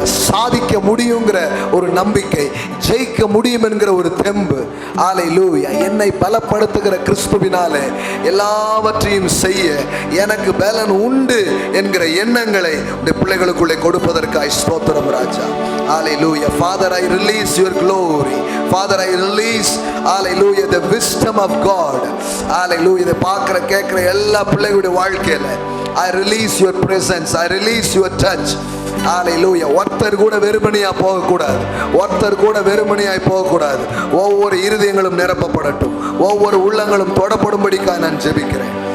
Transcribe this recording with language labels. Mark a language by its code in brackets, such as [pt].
[ta] சாதிக்க முடியுங்கிற ஒரு நம்பிக்கை, ஜெயிக்க முடியும் என்கிற ஒரு தெம்பு. ஹல்லேலூயா. என்னை பலப்படுத்துகிற கிறிஸ்துவினாலே எல்லாவற்றையும் செய்ய எனக்கு பலன் உண்டு என்கிற எண்ணங்களை இந்த பிள்ளைகளுக்குள்ளே கொடுப்பதற்காய் ஸ்தோத்திரம் ராஜா. [en] Hallelujah. Father, I release your glory. Father, I release, hallelujah, the wisdom of God. Hallelujah. [ta] இதை பார்க்குற கேட்குற எல்லா பிள்ளைகளுடைய வாழ்க்கையில் [en] I release your presence. I release your touch. [ta] ஹல்லேலூயா. ஒருத்தர் கூட வெறுமனையாக போகக்கூடாது, ஒருத்தர் கூட வெறுமனையாய் போகக்கூடாது. ஒவ்வொரு இருதயங்களும் நிரப்பப்படட்டும், ஒவ்வொரு உள்ளங்களும் தொடப்படும்படிக்காக நான் ஜெபிக்கிறேன்.